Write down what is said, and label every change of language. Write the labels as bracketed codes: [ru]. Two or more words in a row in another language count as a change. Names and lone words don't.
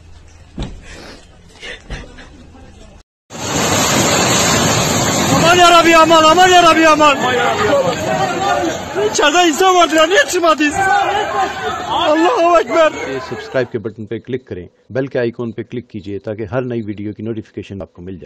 [tr] Aman yarabbi aman. İçeride insan vardı ya, niye çıkmadınız? Allahu Ekber। [hi] सब्सक्राइब के बटन पे क्लिक करें, बेल के आइकॉन पे क्लिक कीजिए ताकि हर नई वीडियो की नोटिफिकेशन आपको मिल जाए।